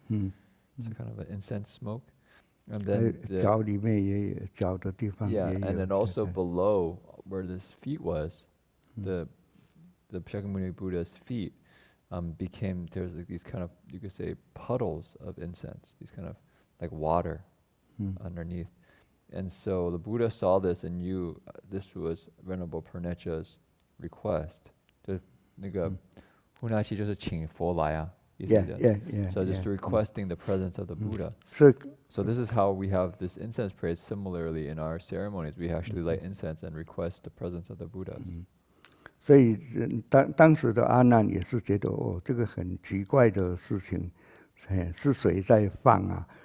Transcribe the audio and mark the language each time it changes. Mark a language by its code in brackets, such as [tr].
[en] So kind of an incense smoke. And then and then also below where his feet was, the Shakyamuni Buddha's feet became, there's like these kind of, you could say, puddles of incense, these kind of like water underneath. And so the Buddha saw this and knew this was Venerable Purnecha's request. [zh] 那个呼那期就是请佛来啊。 [en] So just requesting the presence of the Buddha. So this is how we have this incense praise. Similarly, in our ceremonies, we actually light incense and request the presence of the Buddhas. [zh] 所以当时的阿难也是觉得哦，这个很奇怪的事情，是谁在放啊？